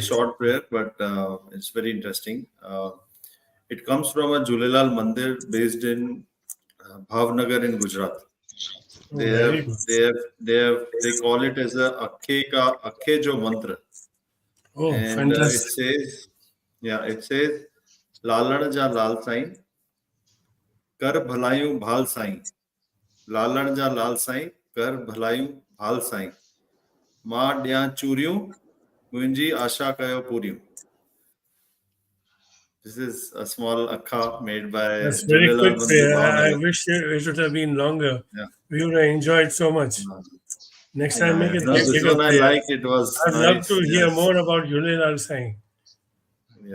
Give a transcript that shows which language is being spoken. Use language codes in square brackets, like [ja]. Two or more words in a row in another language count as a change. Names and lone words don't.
[en] very short prayer, but it's very interesting. It comes from a Julelal Mandir based in Bhavnagar in Gujarat. Oh, very good. They call it as a Akhe Jo Mantra, Oh, and fantastic. [sd] it says, लालण जा लाल साईं, कर भलायूं भाल साईं, लालण जा लाल साईं, कर भलायूं भाल साईं, मां ॾियां चूरियूं, मुंहिंजी आशा कयो पूरियूं. [en] This is a small akha made by That's very Julelal quick Mandir prayer. I Bhavnagar. wish it would have been longer. Yeah. We would have enjoyed so much. Next time, make it No, this bigger one I prayer. like. It was I'd love nice. to hear Yes. more about Julelal Sai Yeah.